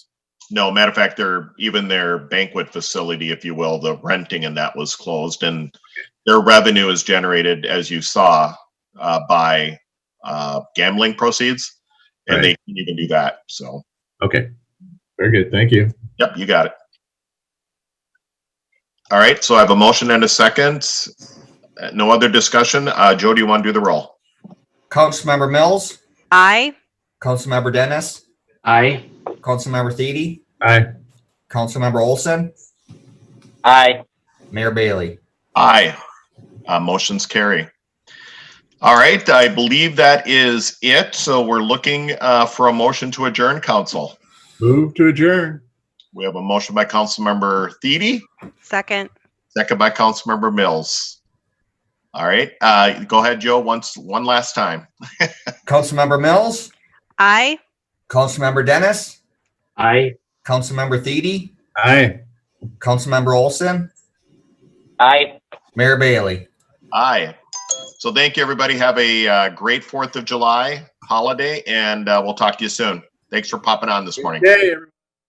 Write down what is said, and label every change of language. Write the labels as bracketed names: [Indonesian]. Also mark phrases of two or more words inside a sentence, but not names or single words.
[English] No, matter of fact, even their banquet facility, if you will, the renting and that was closed, and their revenue is generated, as you saw, by gambling proceeds, and they can even do that. So okay, very good. Thank you. Yep, you got it. All right, so I have a motion and a second. No other discussion. Joe, do you want to do the roll? Councilmember Mills, Aye. Councilmember Dennis, Aye. Councilmember Thiede, Aye. Councilmember Olson, Aye. Mayor Bailey. Aye. Motions carry. All right, I believe that is it. So we're looking for a motion to adjourn, council. Move to adjourn. We have a motion by Councilmember Thiede. Second. Second by Councilmember Mills. All right, go ahead, Joe, one last time. Councilmember Mills, Aye. Councilmember Dennis, Aye. Councilmember Thiede, Aye. Councilmember Olson, Aye. Mayor Bailey. Aye. So thank you, everybody. Have a great 4th of July holiday, and we'll talk to you soon. Thanks for popping on this morning. Hey, everyone.